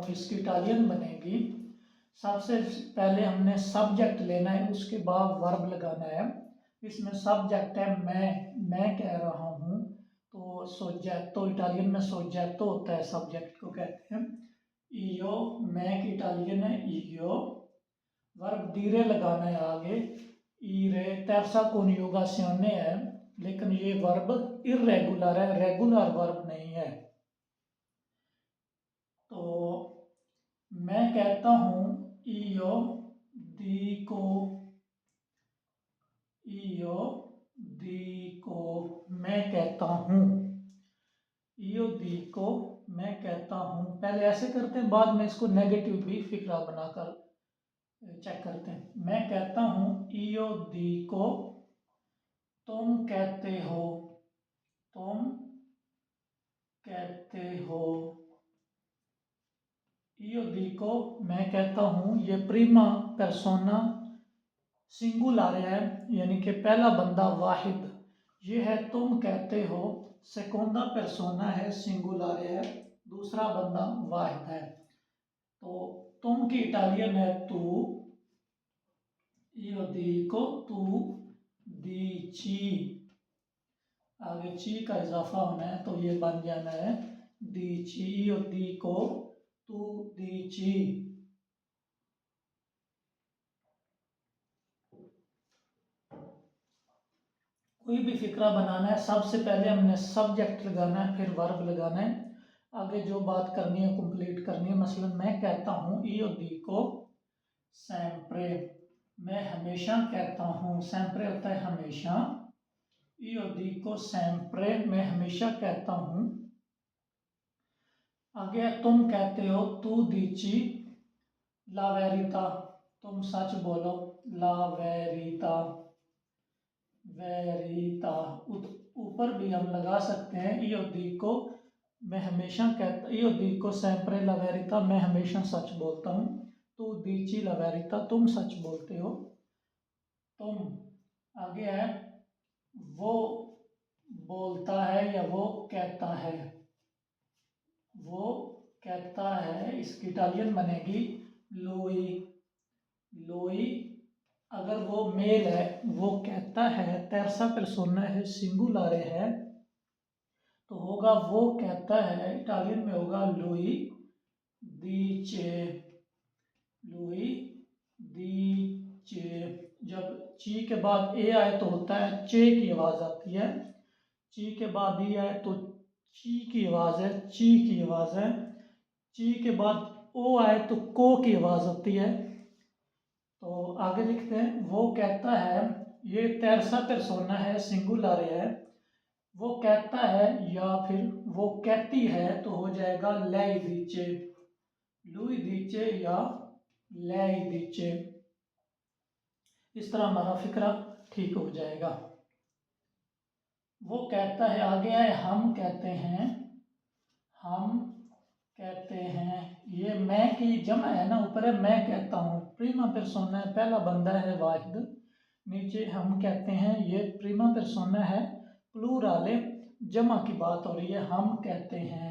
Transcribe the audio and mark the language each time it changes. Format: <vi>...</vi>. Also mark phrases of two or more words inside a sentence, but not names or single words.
<hi>इसकी इटालियन बनेगी, सबसे पहले हमने सब्जेक्ट लेना है, उसके बाद वर्ब लगाना है। इसमें सब्जेक्ट है मैं कह रहा हूँ, तो सोजेक्टो, इटालियन में सोजेक्टो होता है, सब्जेक्ट को कहते हैं। ईयो, मैं की इटालियन है ईयो। वर्ब डीरे लगाना है आगे, ईरे।</hi> <it>terza coniugazione</it> <hi>है, लेकिन ये वर्ब इर्रेगुलर है,</hi> <en>regular verb</en> <hi>नहीं है। तो मैं कहता हूँ</hi> <it>io dico, io dico,</it> <hi>मैं कहता हूँ।</hi> <it>io dico,</it> <hi>मैं कहता हूँ। पहले ऐसे करते हैं, बाद में इसको नेगेटिव भी फिक्रा बनाकर चेक करते हैं। मैं कहता हूँ</hi> <it>io dico,</it> <hi>तुम कहते हो, तुम कहते हो।</hi> <it>io dico,</it> <hi>मैं कहता हूँ। ये</hi> <it>prima persona</it> <hi>सिंगुलर है, यानी कि पहला बंदा वाहिद। ये है तुम कहते हो,</hi> <it>seconda persona</it> <hi>है, सिंगुलर है, दूसरा बंदा वाहिद है। तो तुम की इटालियन है तू,</hi> <it>io dico, tu, dici,</it> <hi>आगे ची का इजाफा होना है, तो ये बन जाना है</hi> <it>dici, io dico, tu dici.</it> <hi>कोई भी फिक्रा बनाना है, सबसे पहले हमने सब्जेक्ट लगाना है, फिर वर्ब लगाना है, आगे जो बात करनी है कंप्लीट करनी है। मसलन मैं कहता हूँ</hi> <it>io dico sempre,</it> <hi>मैं हमेशा कहता हूँ। sempre होता है हमेशा,</hi> <it>io dico sempre,</it> <hi>मैं हमेशा कहता हूँ। आगे तुम कहते हो,</hi> <it>tu dici la verità,</it> <hi>तुम सच बोलो,</hi> <it>la verità,</it> <hi>वेरिता। ऊपर भी हम लगा सकते हैं</hi> <it>io dico,</it> <hi>मैं हमेशा कहता,</hi> <it>io dico sempre la verità,</it> <hi>मैं हमेशा सच बोलता हूँ।</hi> <it>tu dici la verità,</it> <hi>तुम सच बोलते हो। तुम आगे है वो बोलता है या वो कहता है, वो कहता है। इसकी इटालियन बनेगी</hi> <it>lui, lui।</it> <hi>अगर वो मेल है, वो कहता है,</hi> <it>terza persona</it> <hi>है, सिंगुलर है, तो होगा वो कहता है। इटालियन में होगा</hi> <it>lui dice, lui dice।</it> <hi>जब ची के बाद ए आए तो होता है चे की आवाज आती है, ची के बाद ई आए तो ची की आवाज है, ची की आवाज है। ची के बाद ओ आए तो को की आवाज होती है। तो आगे लिखते हैं, वो कहता है, ये</hi> <it>terza persona</it> <hi>है, सिंगुलर है। वो कहता है या फिर वो कहती है, तो हो जाएगा</hi> <it>lei dice, lui dice</it> <hi>या</hi> <it>lei dice।</it> <hi>इस तरह हमारा फिक्रा ठीक हो जाएगा। वो कहता है, आगे है हम कहते हैं, हम कहते हैं। ये मैं की जमा है ना, ऊपर है मैं कहता हूँ,</hi> <it>prima persona</it> <hi>है, पहला बंदा है वाहिद, नीचे हम कहते हैं ये</hi> <it>prima persona</it> <hi>है, प्लूरल है, जमा की बात हो रही है, हम कहते हैं।</hi>